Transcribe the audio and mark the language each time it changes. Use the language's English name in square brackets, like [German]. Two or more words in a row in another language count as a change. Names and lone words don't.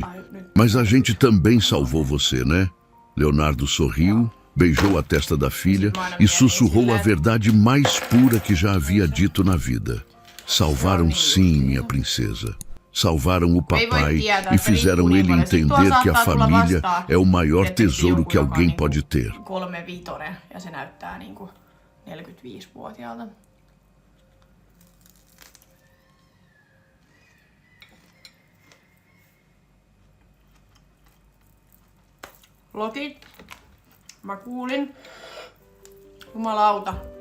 [Portuguese] Mas a gente também salvou você, né? Leonardo sorriu, beijou a testa da filha e sussurrou a verdade mais pura que já havia dito na vida. Salvaram sim, minha princesa. Salvaram o papai e fizeram ele entender que a família é o maior tesouro que alguém pode ter. [Finnish] 3-vitonen ja se näyttää niinku 45-vuotiaalta. Lokit. Mä kuulin. Jumalauta.